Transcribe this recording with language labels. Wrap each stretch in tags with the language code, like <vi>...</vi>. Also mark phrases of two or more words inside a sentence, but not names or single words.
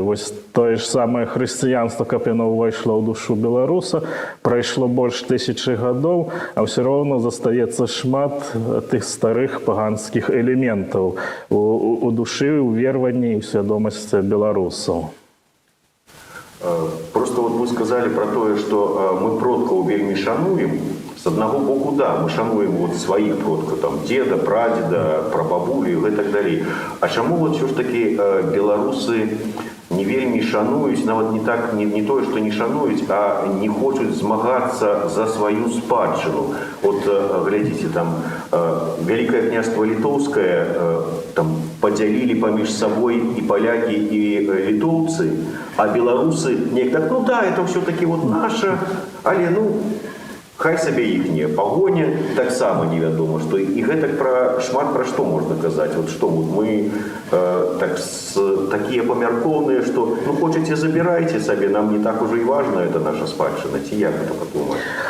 <be>Вось тое ж самае хрысціянства, каб яно ўвайшло ў душу беларуса, прайшло больш 1000 гадоў, а ўсё роўна застаецца шмат тых старых паганскіх элементаў у душы, у вераванні і свядомасці беларусаў.</be> <ru>Просто вот вы сказали про то, что мы</ru> <be>продкаў вельмі шануем.</be> <ru>С одного боку, да, мы шануем вот своих продков, там, деда, прадеда, прабабулю и так далее. А чему вот все ж таки белорусы</ru> <be>не вельмі шануюць, нават не так, не тое, что не шануюць, а не хочуць змагацца за свою спадчыну.</be> <ru>Вот, глядите, там, Великое княжество Литовское там</ru> <be>подзялілі паміж</be> <ru>собой и поляки, и литовцы, а белорусы не так, ну да, это все-таки вот наше,</ru> <be>але, ну, хай сабе іхняя пагоня, таксама невядома, што і гэта шмат пра што можна казаць. Вот што вот мы такія памяркоўныя, што ну хочаце забірайце сабе, нам не так уже і важна это наша спадчына, ці як гэта падумаць?</be>